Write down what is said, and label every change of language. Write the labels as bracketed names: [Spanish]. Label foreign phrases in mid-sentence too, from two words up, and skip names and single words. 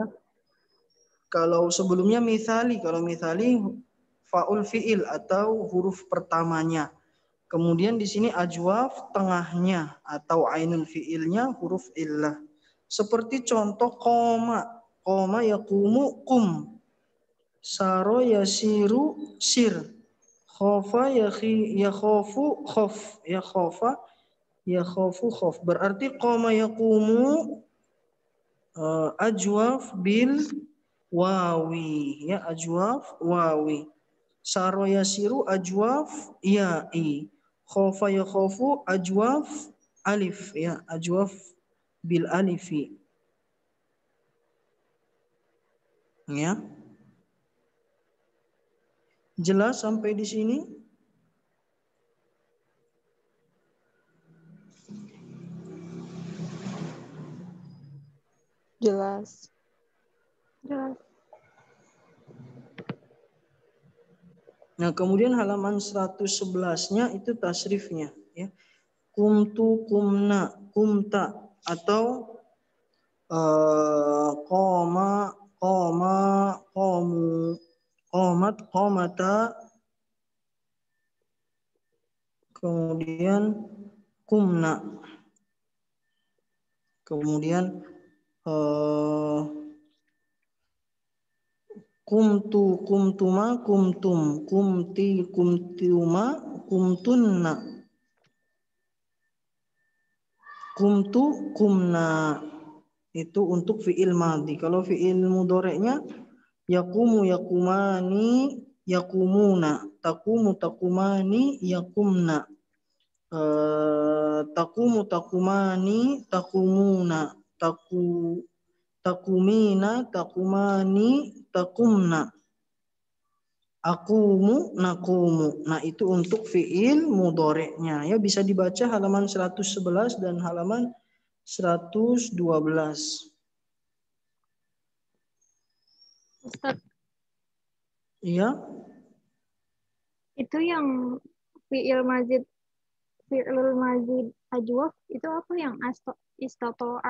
[Indonesian] Kalau sebelumnya mithali, kalau [Arabic] مثالي فاء الفعل [Indonesian] atau huruf pertamanya. Kemudian di sini ajwaf tengahnya atau [Arabic] عين الفعل حرف علة. [Indonesian] Seperti contoh [Arabic] قام قام يقوم قم. صار يصير صر. خاف يخاف خف. Ya خاف يخاف خف. Berarti قام يقوم أجوف بالواو. Ya أجوف واوي. صار يصير أجوف يائي. خاف يخاف أجوف ألف. Ya أجوف بالألف. Ya. [Indonesian] Jelas sampai di sini? Jelas. Jelas. Nah, kemudian halaman 111-nya itu tasrifnya ya. [Arabic] قمت قمنا قمت atau قام قاما قاموا قامت قامتا, [Indonesian] kemudian kumna. [Arabic] Kemudian قمت قمتما قمتم قمت قمتما قمتن. قمت قمنا. [Indonesian] Itu untuk [Arabic] فعل ماض. [Indonesian] Kalau [Arabic] فعل مضارع يقوم يقومان يقومون. تقوم تقومان يقمن تقوم تقومان تقومون. تقومين تقومان تقمن. أقوم نقوم. [Indonesian] Nah, itu untuk [Arabic] فعل مضارع. [Indonesian] Ya, bisa dibaca halaman 111 dan halaman 112. Ustaz, Iya. itu yang [Arabic] فعل مزيد أجوف [Indonesian] itu apa yang istato'a